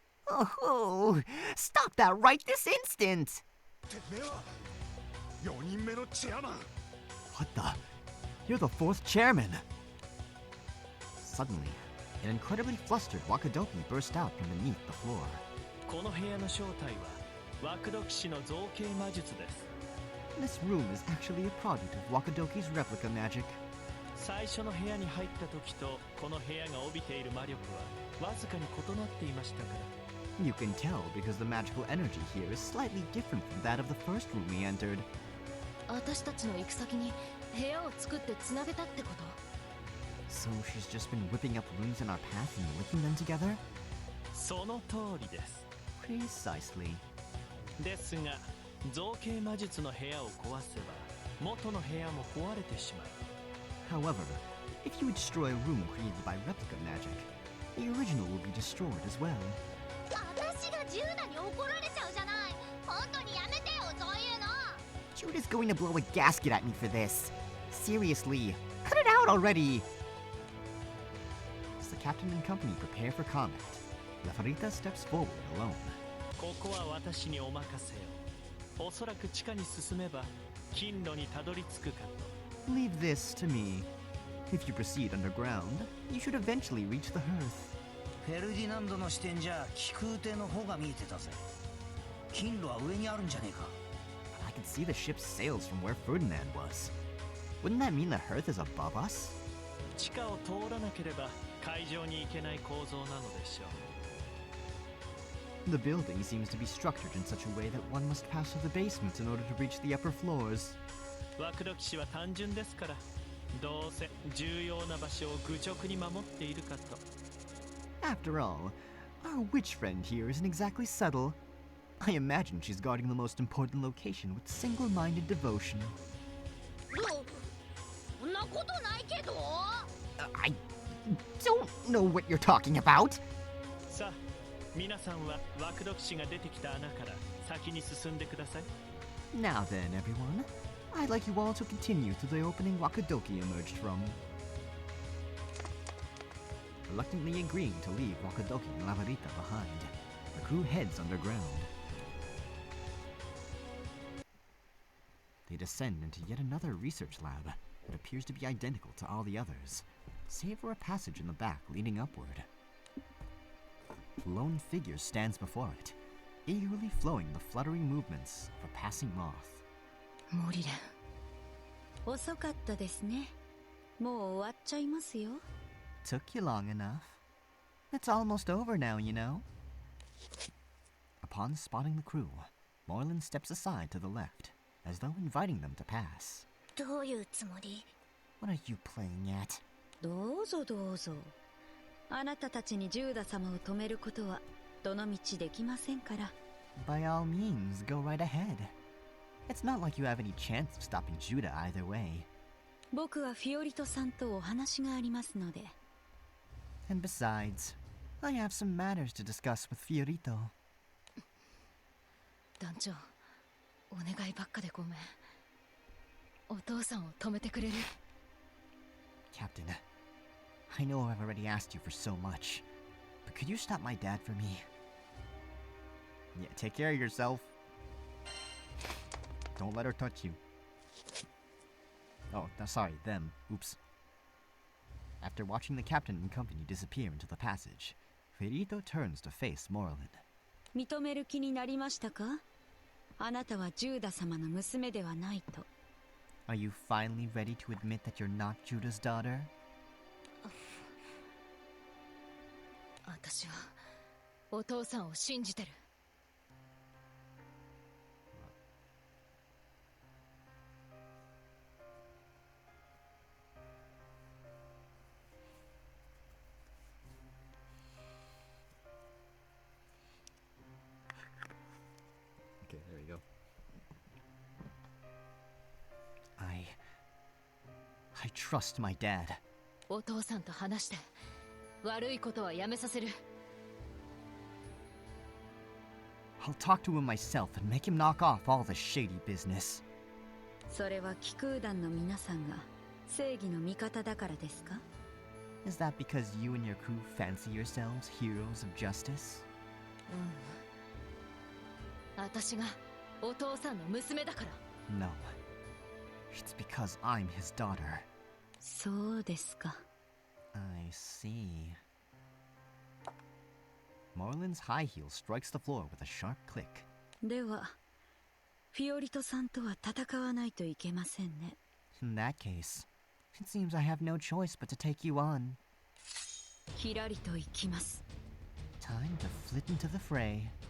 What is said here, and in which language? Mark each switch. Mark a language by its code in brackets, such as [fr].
[en] Oh, stop that right this instant! [ja] てめえは4人目のチェアマン。 [en] What the? You're the fourth chairman! Suddenly, an incredibly flustered Wakadoki burst out from beneath the floor. [ja] この部屋の正体はワクドキ氏の造形魔術です。 [en] This room is actually a product of Wakadoki's replica magic. [ja] 最初の部屋に入った時とこの部屋が帯びている魔力はわずかに異なっていましたから。 [en] You can tell because the magical energy here is slightly different from that of the first room we entered. [ja] 私たちの行く先に部屋を作ってつなげたってこと？ [en] So she's just been whipping up rooms in our path and linking them together? [ja] その通りです。 [en] Precisely. [ja] ですが造形魔術の部屋を壊せば元の部屋も壊れてしまう。 [en] However, if you destroy a room created by replica magic, the original will be destroyed as well. [ja] 私がジューダに怒られちゃうじゃない。本当にやめてよ、そういうの。 [en] Juda's going to blow a gasket at me for this. Seriously, cut it out already! As the captain and company prepare for combat, La Farita steps forward alone. [ja] ここは私にお任せよ。おそらく地下に進めば金炉にたどり着くかと。 [en] Leave this to me. If you proceed underground, you should eventually reach the hearth. [ja] フェルディナンドの視点じゃ気空艇の方が見えてたぜ。金炉は上にあるんじゃねえか。 [en] But I can see the ship's sails from where Ferdinand was. Wouldn't that mean the hearth is above us? [ja] 地下を通らなければ海上に行けない構造なのでしょう。 [en] The building seems to be structured in such a way that one must pass through the basement in order to reach the upper floors. [ja] ワクドキ氏は単純ですから、どうせ重要な場所を愚直に守っているかと。 [en] After all, our witch friend here isn't exactly subtle. I imagine she's guarding the most important location with single-minded devotion. [ja] ことないけど。 [en] I don't know what you're talking about. [ja] さあ皆さんは枠読士が出てきた穴から先に進んでください。 [en] Now then, everyone, I'd like you all to continue to the opening Wakadoki emerged from. Reluctantly agreeing to leave Wakadoki and Lavarita behind, the crew heads underground. They descend into yet another research lab that appears to be identical to all the others, save for a passage in the back leading upward. A lone figure stands before it, eagerly flowing the fluttering movements of a passing moth. [ja] モリレン、遅かったですね。もう終わっちゃいますよ。 [en] Took you long enough. It's almost over now, you know. Upon spotting the crew, Moreland steps aside to the left, as though inviting them to pass. [ja] どういうつもり？ [en] What are you playing at? [ja] どうぞどうぞ。あなたたちにジューダ様を止めることはどの道できませんから。 [en] By all means, go right ahead. It's not like you have any chance of stopping Judah either way. [ja] 僕はフィオリトさんとお話がありますので。 [en] And besides, I have some matters to discuss with Fiorito. [ja] 団長、お願いばっかでごめん。お父さんを止めてくれる？ [en] Captain, I know I've already asked you for so much, but could you stop my dad for me? Yeah, take care of yourself. Don't let her touch you. Oh, sorry, them. Oops. After watching the captain and company disappear into the passage, Fiorito turns to face Moreland. [ja] 認める気になりましたか？あなたはジューダ様の娘ではないと。 [en] Are you finally ready to admit that you're not Judah's daughter? [ja] 私はお父さんを信じてる。 [en] Okay, there you go. I trust my dad. [ja] お父さんと話して悪いことはやめさせる。 [en] I'll talk to him myself and make him knock off all the shady business. [ja] それは気空団の皆さんが正義の味方だからですか？ [en] Is that because you and your crew fancy yourselves heroes of justice? [ja] 私がお父さんの娘だから。 [en] No. It's because I'm his daughter. [ja] そうですか。 [en] I see. Moreland's high heel strikes the floor with a sharp click. [ja] では、フィオリトさんとは戦わないといけませんね。 [en] In that case, it seems I have no choice but to take you on. [ja] ひらりと行きます。 [en] Time to flit into the fray.